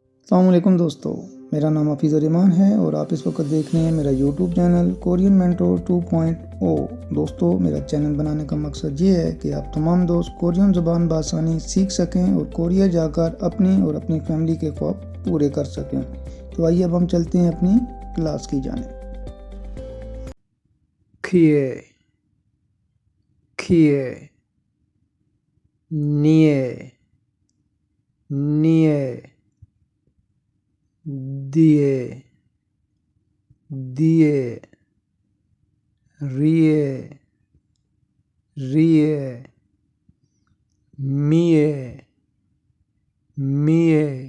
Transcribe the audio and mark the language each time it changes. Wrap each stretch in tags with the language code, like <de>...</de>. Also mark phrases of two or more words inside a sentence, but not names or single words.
<ur>السلام علیکم دوستو، میرا نام حفیظ الرحمان ہے اور آپ اس وقت دیکھ رہے ہیں میرا یوٹیوب چینل کورین مینٹور 2.0۔ دوستو، میرا چینل بنانے کا مقصد یہ ہے کہ آپ تمام دوست کورین زبان بآسانی سیکھ سکیں اور کوریا جا کر اپنی اور اپنی فیملی کے خواب پورے کر سکیں۔ تو آئیے اب ہم چلتے ہیں اپنی کلاس کی جانب۔</ur> <ko>켸 켸 녜 녜 뎨 뎨 례 례 몌 몌</ko>